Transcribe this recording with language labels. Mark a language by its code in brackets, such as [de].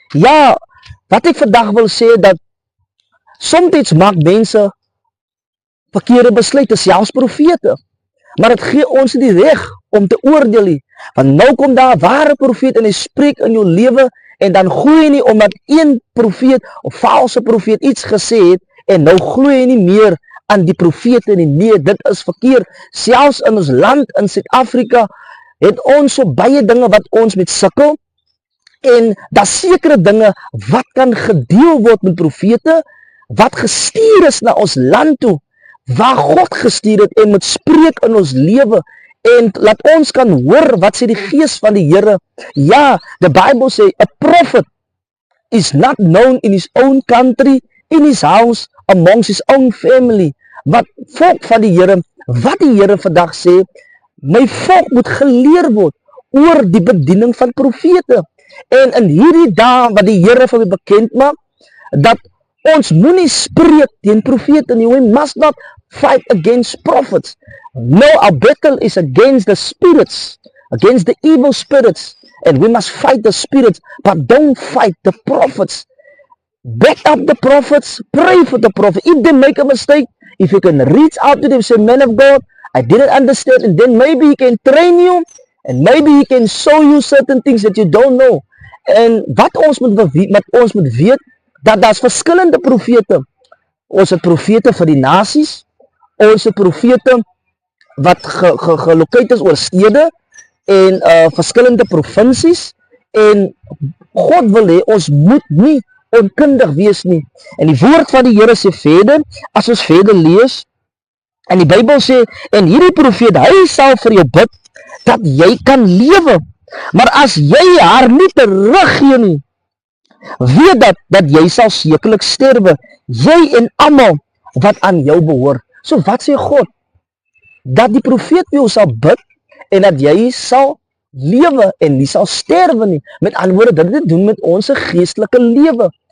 [af] Ja, wat ek vandag wil sê, dat soms maak mense verkeerde besluite, selfs profete. Maar dit gee ons nie die reg om te oordeel nie. Want nou kom daar 'n ware profeet en hy spreek in jou lewe, en dan glo jy nie omdat een profeet of valse profeet iets gesê het, en nou glo jy nie meer aan die profete nie. Nee, dit is verkeerd. Selfs in ons land, in Suid-Afrika, het ons so baie dinge wat ons met sukkel, en daar sekere dinge wat kan gedeel word met profete, wat gestuur is na ons land toe, waar God gestuur het en moet spreek in ons lewe, en laat ons kan hoor wat sê die gees van die Here. [en] Ja, the Bible sê, a prophet is not known in his own country, in his house, amongst his own family. [af] Wat volk van die Here, wat die Here vandag sê, my volk moet geleer word oor die bediening van profete. En in hierdie dae wat die Here vir my bekend maak, dat ons moenie spreek teen profete nie. [en] We must not fight against prophets. No, our battle is against the spirits, against the evil spirits, and we must fight the spirits, but don't fight the prophets. Back up the prophets, pray for the prophet. If they make a mistake, if you can reach out to them, say, man of God, I didn't understand, and then maybe he can train you, and maybe he can show you certain things that you don't know. [af] En wat ons moet weet, dat daar's verskillende profete. Ons het profete vir die nasies, ons het profete wat gelokate is oor stede, en verskillende provinsies, en God wil hê, ons moet nie onkundig wees nie. En die woord van die Here sê verder, as ons verder lees, en die Bybel sê, en hierdie profeet, hy sal vir jou bid, dat jy kan lewe. Maar as jy haar nie teruggee nie, weet dat jy sal sekerlik sterwe, jy en almal wat aan jou behoort. So wat sê God? Dat die profeet vir jou sal bid, en dat jy sal lewe en nie sal sterwe nie. Met ander woorde, dit het te doen met ons geestelike lewe.